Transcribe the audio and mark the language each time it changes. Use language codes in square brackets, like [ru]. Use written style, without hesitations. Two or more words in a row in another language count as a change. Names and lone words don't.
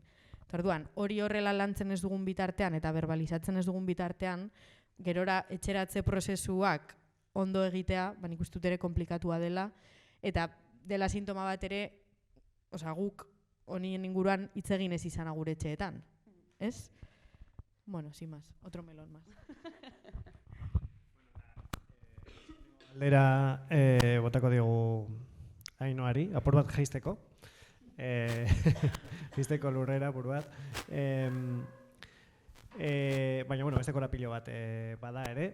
[eu] Orduan, hori horrela lantzen ez dugun bitartean eta verbalizatzen ez dugun bitartean, gerora etxeratze prozesuak ondo egitea, nik uste dut ere komplikatua dela, eta dela sintoma bat ere, guk honien inguruan hitz egin ez izan gure etxeetan, ez? [es] Bueno, sin más, otro melón más. [eu] Galdera botako diogu Ainoari, apur bat jaisteko. Jaisteko lurrera, apur bat. Baina, bueno, beste korapilo bat bada ere.